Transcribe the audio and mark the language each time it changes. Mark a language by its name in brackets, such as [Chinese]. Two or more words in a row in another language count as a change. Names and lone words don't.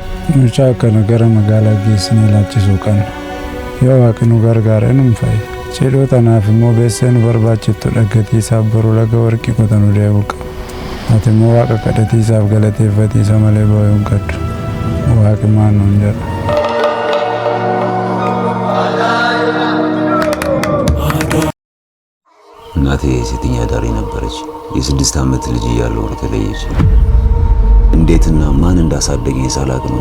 [Oromo] Mucaa kana gara magaalaa geessinee laachisuu qabna. Yoo waaqni gargaare nu fa'i. Cidhoo tanaaf immoo beessee nu barbaachiftu dhaggatii isaaf boruu laga warqii qotanuu deebi'u qaba. Ati immoo waaqa kadhatii isaaf galateeffatiisa malee boo'uu hin qabdu. Waaqi maal nuun jedha. [Amharic] እናቴ ሴተኛ አዳሪ ነበረች። የ6 ዓመት ልጅ እያለሁ ተለየች። እንዴትና ማን እንዳሳደገኝ ሳላቅ ነው